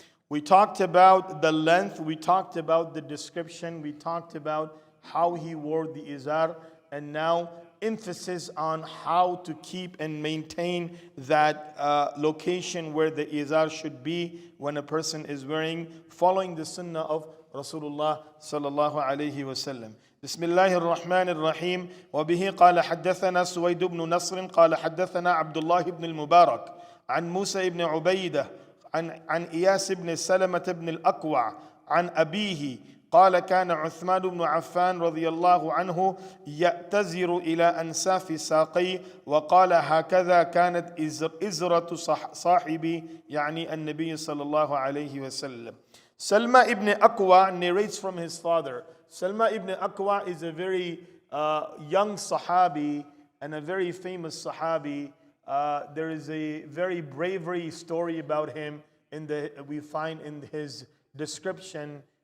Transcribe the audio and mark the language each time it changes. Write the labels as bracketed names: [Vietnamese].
[English] We talked about the length, we talked about the description, we talked about how he wore the izar, and now emphasis on how to keep and maintain that location where the izar should be when a person is wearing, following the sunnah of Rasulullah sallallahu alaihi wasallam. [Arabic] بسم الله الرحمن الرحيم وبه قال حدثنا سويد بن نصر قال حدثنا عبد الله بن المبارك عن موسى بن عبيدة عن إياس بن سلمة بن الأكوع عن أبيه قال كان عثمان بن عفان رضي الله عنه يأتزر إلى أنساف ساقيه وقال هكذا كانت إزرة صاحبي يعني النبي صلى الله عليه وسلم. [English] Salma ibn Aqwa narrates from his father. Salma ibn Aqwa is a very young Sahabi and a very famous Sahabi. There is a very bravery story about him we find in his description